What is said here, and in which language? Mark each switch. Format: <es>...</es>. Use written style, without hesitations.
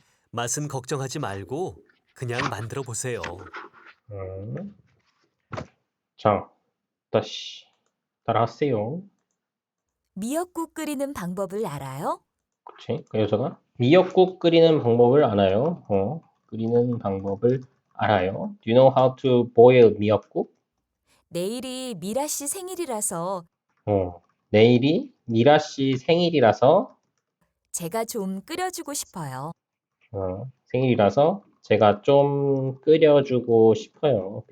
<ko>맛은 걱정하지 말고 그냥 만들어 보세요. 음. 자, 다시 따라하세요. 미역국 끓이는 방법을 알아요? 그치? 그 여자가 미역국 끓이는 방법을 알아요. 끓이는 방법을 알아요.</ko> <en>Do you know how to boil 미역국?</en> <ko>내일이 미라 씨 생일이라서 내일이 미라 씨 생일이라서 제가 좀 끓여주고 싶어요. 생일이라서 제가 좀 끓여주고 싶어요.</ko>